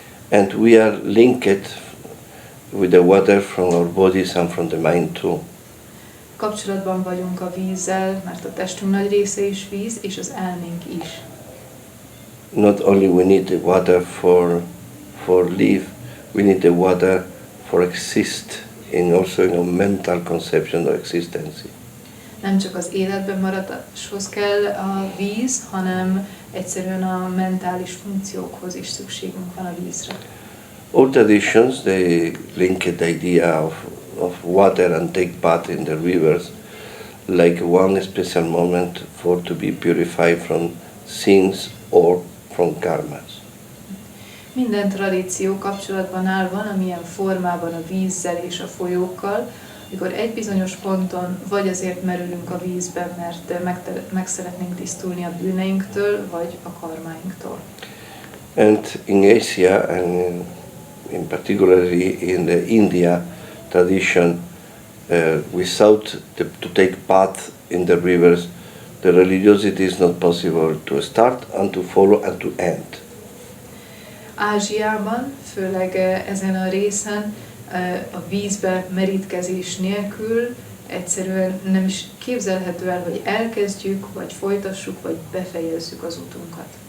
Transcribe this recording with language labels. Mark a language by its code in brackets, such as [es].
[en] And we are linked with the water from our bodies and from the mind too. [hu] Kapcsolatban vagyunk a vízzel, mert a testünk nagy része is víz, és az elménk is. [en] Not only we need the water for live, we need the water for exist also in a mental conception of existence. [hu] Nem csak az életben maradáshoz kell a víz, hanem egyszerűen a mentális funkciókhoz is szükségünk van a vízre. [en] All traditions, they link the idea of water and take bath in the rivers like one special moment for to be purified from sins or from karmas. [hu] Minden tradíció kapcsolatban áll valamilyen formában a vízzel és a folyókkal, mikor egy bizonyos ponton vagy azért merülünk a vízbe, mert meg szeretnénk tisztulni a bűneinktől, vagy a karmáinktól. [en] And in Asia, and in particularly in the India tradition, without to take bath in the rivers, the religiosity is not possible to start and to follow and to end. [hu] Ázsiában, főleg ezen a részen, a vízbe merítkezés nélkül egyszerűen nem is képzelhető el, hogy elkezdjük, vagy folytassuk, vagy befejezzük az utunkat.